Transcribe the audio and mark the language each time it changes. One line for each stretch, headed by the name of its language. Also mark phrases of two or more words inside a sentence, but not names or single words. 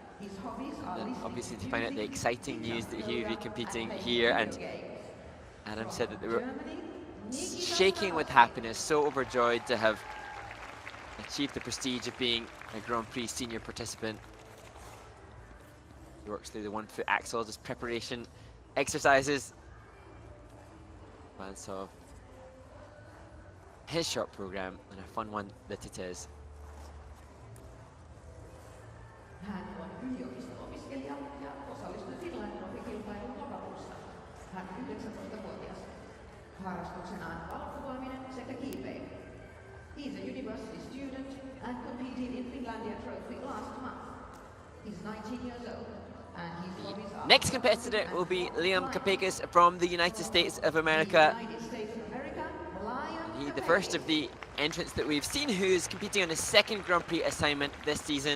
English: And obviously to find out the exciting news that he would be competing here, and Adam said that they were shaking with happiness, so overjoyed to have achieved the prestige of being a Grand Prix senior participant. He works through the 1-foot axles as preparation exercises. And so his short program, and a fun one that it is.
Finnish: Hän on yliopisto-opiskelija ja osallistui Finland-kilpailuun lokakuussa. Hän on 19-vuotias. Harrastuksenaan valokuvaaminen sekä kiipeily.
English: He's a university student and competed in Finlandia Trophy last month. He's 19 years old. Next competitor will be Liam Kapeikis from the United States of America. He, the first of the entrants that we've seen, who's competing on his second Grand Prix assignment this season.